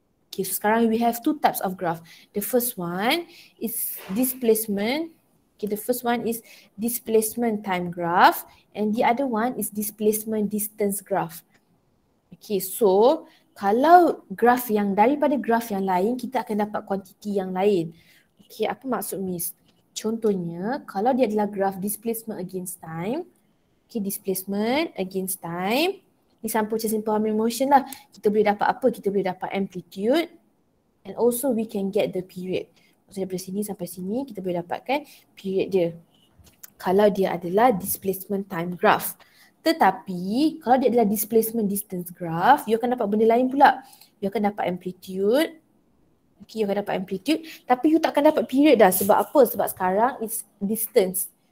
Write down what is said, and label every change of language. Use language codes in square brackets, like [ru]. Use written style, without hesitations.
[en] Okay, so [ms] sekarang [en] we have two types of graph. The first one is displacement. Okay, the first one is displacement time graph and the other one is displacement distance graph. [ms] Okay, so kalau graf daripada graf yang lain, kita akan dapat kuantiti yang lain. Okay, apa maksud Miss? Contohnya, kalau dia adalah graf displacement against time, okay, displacement against time, ni sample macam simple harmonic motion lah. Kita boleh dapat apa? Kita boleh dapat [en] amplitude and also we can get the period. [ms] Maksudnya dari sini sampai sini, kita boleh dapatkan period dia. Kalau dia adalah displacement time graph. Tetapi kalau dia adalah displacement distance graph, you akan dapat benda lain pula. You akan dapat amplitude. Okay, you akan dapat amplitude. Tapi you tak akan dapat period dah. Sebab apa? Sebab sekarang [en] it's distance.